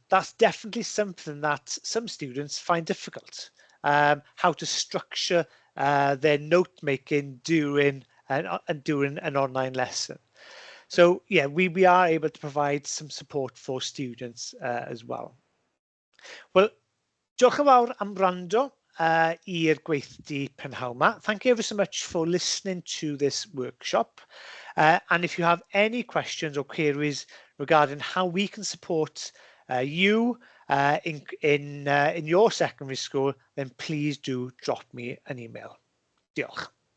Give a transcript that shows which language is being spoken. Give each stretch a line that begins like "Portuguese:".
English: That's definitely something that some students find difficult. How to structure their note making during an online lesson. So yeah, we are able to provide some support for students as well.
Welsh: Well, diolch yn fawr am wrando i'r Gweithdy prynhawn 'ma.
English: Thank you ever so much for listening to this workshop. And if you have any questions or queries regarding how we can support you in your secondary school, then please do drop me an email. Diolch.